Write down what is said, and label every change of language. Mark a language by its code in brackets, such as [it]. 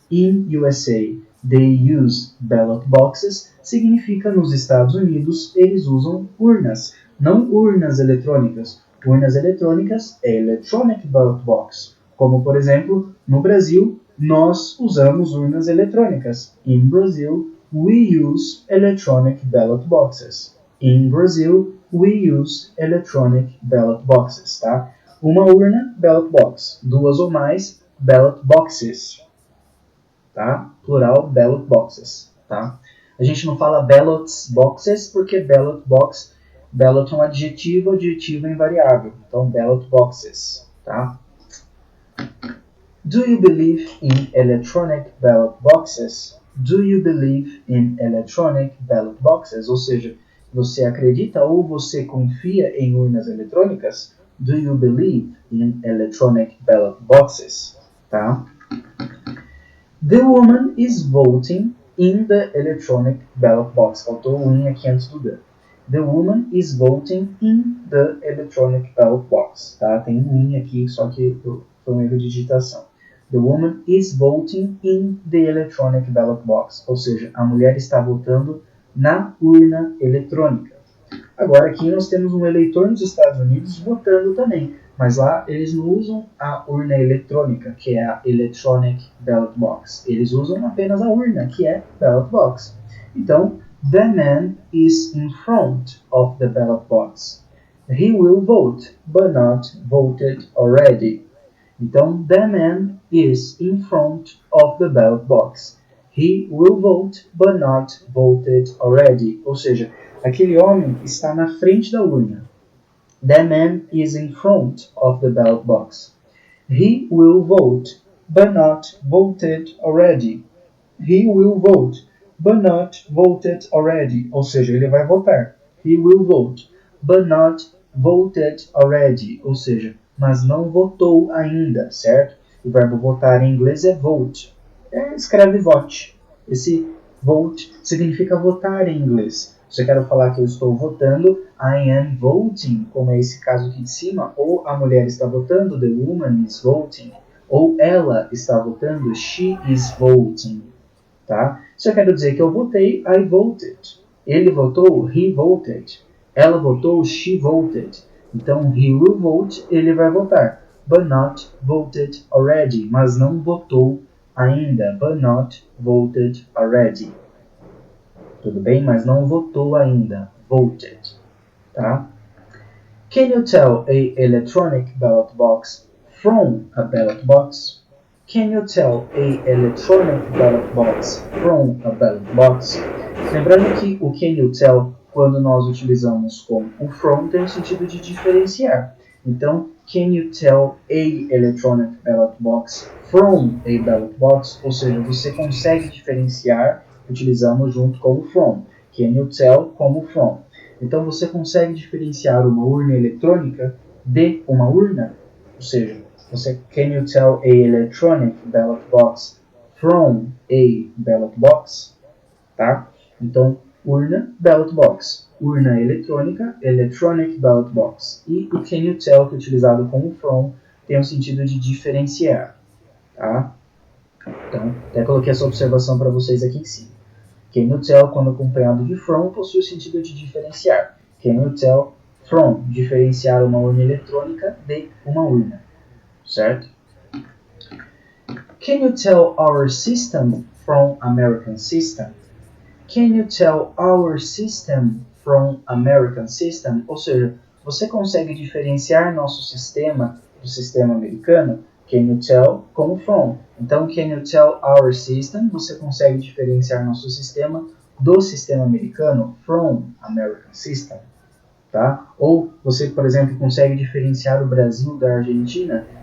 [en] In USA, they use ballot boxes. [pt] Significa nos Estados Unidos, eles usam urnas. Não urnas eletrônicas. Urnas eletrônicas é electronic ballot box. Como, por exemplo, no Brasil, nós usamos urnas eletrônicas. [en] In Brazil, we use electronic ballot boxes. In Brazil, we use electronic ballot boxes, tá? [pt] Uma urna, ballot box. Duas ou mais, ballot boxes, tá? Plural, ballot boxes, tá? A gente não fala ballots boxes porque ballot box, ballot é um adjetivo é invariável. Então, ballot boxes, tá? [en] Do you believe in electronic ballot boxes? Do you believe in electronic ballot boxes? [pt] Ou seja, você acredita ou você confia em urnas eletrônicas? [en] Do you believe in electronic ballot boxes? Tá? The woman is voting in the electronic ballot box. [pt] Faltou o in aqui antes do the. [en] The woman is voting in the electronic ballot box. [pt] Tá? Tem um in aqui, só que foi um erro de digitação. [en] The woman is voting in the electronic ballot box. [pt] Ou seja, a mulher está votando na urna eletrônica. Agora aqui nós temos um eleitor nos Estados Unidos votando também, mas lá eles não usam a urna eletrônica, que é a electronic ballot box. Eles usam apenas a urna, que é ballot box. [en] Então, the man is in front of the ballot box. He will vote, but not voted already. Então, the man is in front of the ballot box. He will vote, but not voted already. [pt] Ou seja, aquele homem está na frente da urna. [en] The man is in front of the ballot box. He will vote, but not voted already. He will vote, but not voted already. [pt] Ou seja, ele vai votar. [en] He will vote, but not voted already. [pt] Ou seja, mas não votou ainda, certo? O verbo votar em inglês é vote. Escreve vote. Esse vote significa votar em inglês. Se eu quero falar que eu estou votando, [en] I am voting, [pt] como é esse caso aqui de cima, ou a mulher está votando, [en] the woman is voting, [pt] ou ela está votando, [en] she is voting, [pt] tá? Se eu quero dizer que eu votei, [en] I voted. [pt] Ele votou, [en] he voted. [pt] Ela votou, [en] she voted. [pt] Então, [en] he will vote, [pt] ele vai votar. [en] But not voted already, [pt] mas não votou ainda. [en] But not voted already. [pt] Tudo bem? Mas não votou ainda. Voted. Tá? [en] Can you tell a electronic ballot box from a ballot box? Can you tell a electronic ballot box from a ballot box? [pt] Lembrando que o can you tell, quando nós utilizamos com o from, tem o sentido de diferenciar. [en] Então, can you tell a electronic ballot box from a ballot box? [pt] Ou seja, você consegue diferenciar, utilizamos junto com o from. Can you tell como from. Então, você consegue diferenciar uma urna eletrônica de uma urna? Ou seja, [en] can you tell a electronic ballot box from a ballot box? [pt] Tá? Então, urna, ballot box. Urna eletrônica, electronic ballot box. E o can you tell, que é utilizado como from, tem o sentido de diferenciar. Tá? Então, até coloquei essa observação para vocês aqui em cima. Can you tell, quando acompanhado de from, possui o sentido de diferenciar. Can you tell from, diferenciar uma urna eletrônica de uma urna. Certo? [en] Can you tell our system from American system? Can you tell our system from American system? [pt] Ou seja, você consegue diferenciar nosso sistema do sistema americano? [en] Can you tell como from. Então, can you tell our system? [pt] Você consegue diferenciar nosso sistema do sistema americano? [en] From American system. [pt] Tá? Ou você, por exemplo, consegue diferenciar o Brasil da Argentina?